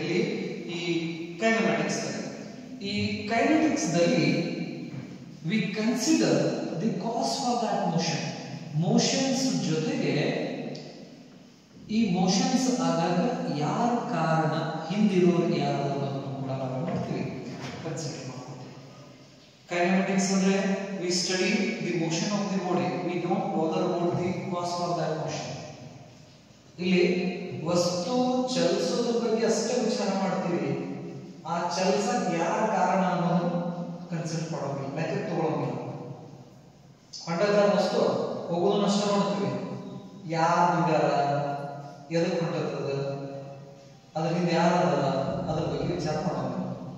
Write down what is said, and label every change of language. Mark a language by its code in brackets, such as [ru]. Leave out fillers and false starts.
[kn] ಅಲ್ಲಿ ಈ ಕೈನಮ್ಯಾಟಿಕ್ಸ್ ದಲ್ಲಿ. ಈ ಕೈನೆಟಿಕ್ಸ್ ದಲ್ಲಿ [en] We consider the cause for that motion. [kn] Motions ಜೊತೆಗೆ ಈ ಮೋಷನ್ಸ್ ಆದಾಗ ಯಾರ ಕಾರಣ, ಹಿಂದಿರೋರು ಯಾರು ಅನ್ನೋದನ್ನು ಕೂಡ ನಾವು ಮಾಡ್ತೀವಿ, ಕನ್ಸಿಡರ್ ಮಾಡ್ತೀವಿ. ಕೈನೆಟಿಕ್ಸ್ ಅಂದ್ರೆ [en] we study the motion of the body, we don't bother about the cause for that motion. [kn] ಇಲ್ಲಿ ವಸ್ತು ಚಲಿಸೋದ್ರ ಬಗ್ಗೆ ಅಷ್ಟೇ ವಿಚಾರ ಮಾಡ್ತೀವಿ, ಆ ಚಲಿಸಕ್ಕೆ ಯಾರ ಕಾರಣ ಅನ್ನೋದು ಕನ್ಸಿಡರ್ ಮಾಡೋದಿಲ್ಲ, ಲೆಕ್ಕ ತಗೊಳ್ಳೋದಿಲ್ಲ. ಹೊಂಟದ ವಸ್ತು ಹೋಗೋದನ್ನ ಅಷ್ಟೇ ಮಾಡ್ತೀವಿ, ಯಾರು ಇದಾರ, ಎದಕ್ಕೆ ಹೊಂಟದ, ಅದರಿಂದ ಯಾರದಲ್ಲ, ಅದ್ರ ಬಗ್ಗೆ ವಿಚಾರ ಮಾಡೋದಿಲ್ಲ.